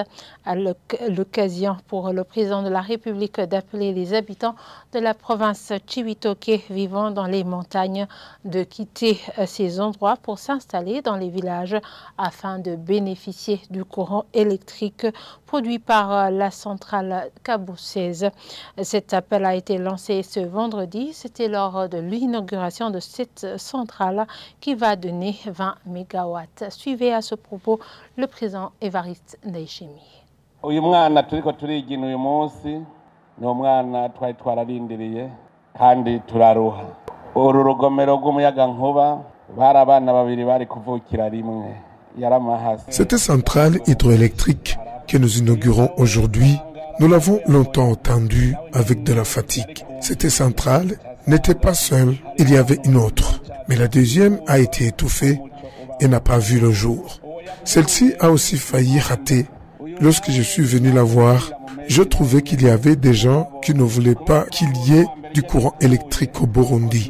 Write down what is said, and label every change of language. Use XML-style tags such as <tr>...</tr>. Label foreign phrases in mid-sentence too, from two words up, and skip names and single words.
<fr>À l'occasion pour le président de la République d'appeler les habitants de la province Chibitoke vivant dans les montagnes de quitter ces endroits pour s'installer dans les villages afin de bénéficier du courant électrique produit par la centrale Kabou 16. Cet appel a été lancé ce vendredi. C'était lors de l'inauguration de cette centrale qui va donner 20 mégawatts. Suivez à ce propos le président Évariste Ndayishimiye.</fr> <rn>Uyu mwana turiko turigina uyu munsi ni umwana twari twararindiriye kandi turaruha. Uru rugomero rw'umuyagankuba bari abana babiri bari kuvukira rimwe yaramahasi.</rn> <fr>Cette centrale hydroélectrique que nous inaugurons aujourd'hui, nous l'avons longtemps entendue avec de la fatigue. Cette centrale n'était pas seule, il y avait une autre. Mais la deuxième a été étouffée et n'a pas vu le jour. Celle-ci a aussi failli rater. Lorsque je suis venu la voir, je trouvais qu'il y avait des gens qui ne voulaient pas qu'il y ait du courant électrique au Burundi.</fr>